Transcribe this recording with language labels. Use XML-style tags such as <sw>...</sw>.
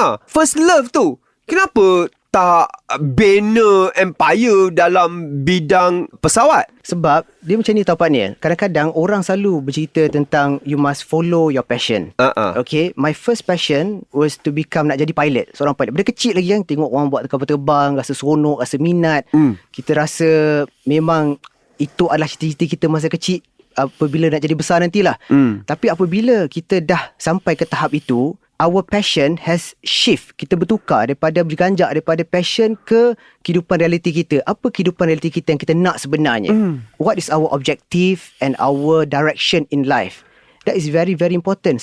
<ms>First love tu, kenapa tak bina empire dalam bidang pesawat? Sebab dia macam ni tau Pak Nil. Kadang-kadang orang selalu bercerita tentang</ms> <en>you must follow your passion. Okay, my first passion was to become,</en> <ms>nak jadi pilot, seorang pilot. Benda kecil lagi kan, tengok orang buat kapal terbang, rasa seronok, rasa minat. Kita rasa memang itu adalah cita-cita kita masa kecil, apabila nak jadi besar nantilah. Tapi apabila kita dah sampai ke tahap itu,</ms> <en>our passion has shift.</en> <ms>Kita bertukar daripada berganjak daripada passion ke kehidupan realiti kita. Apa kehidupan realiti kita yang kita nak sebenarnya?</ms> <en>What is our objective and our direction in life? That is very, very important.</en>